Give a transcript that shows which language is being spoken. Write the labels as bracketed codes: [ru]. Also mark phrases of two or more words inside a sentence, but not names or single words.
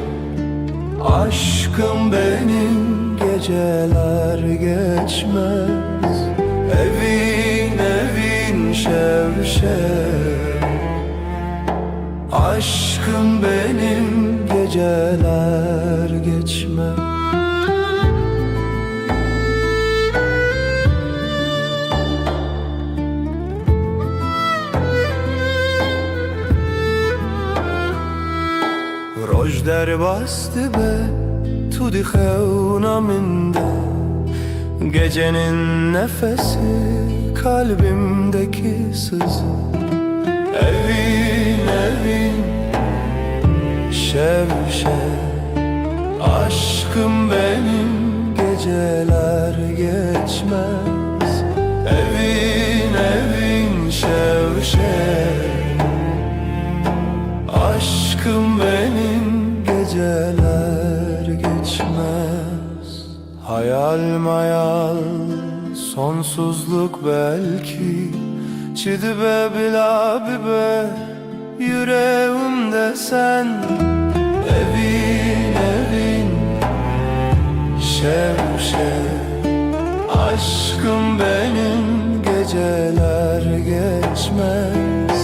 [tr] Aşkım benim geceler geçmez Evin şev Aşkım benim geceler geçmez. [ku] Roj derbastı be tu di xevna minde, [tr] gecenin nefesi kalbimdeki sızı. [ku] Evin evin şev şev, [tr] aşkım benim geceler geçmez. [ku] Evin evin şev şev, [tr] aşkım benim geceler geçmez. Hayal mayal sonsuzluk belki, [ku] çidi be bila be yüreğimde sen. Evin evin şev şev, [tr] aşkım benim geceler geçmez.